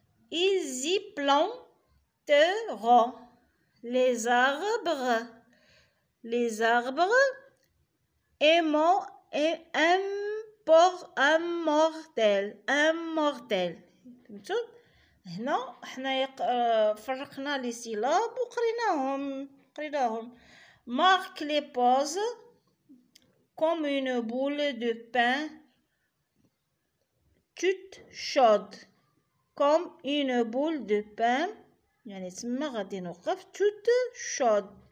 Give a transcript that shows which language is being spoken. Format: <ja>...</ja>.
<fr>Ils y planteront les arbres immortels.</fr> <ar>فهمتوا هنا حنا فرقنا لي سيلاب وقريناهم.</ar> <fr>Marque les pauses comme une boule de pain toute chaude. Comme une boule de pain</fr> <ar>يعني تما غادي نوقف</ar> <fr>toute chaude.</fr>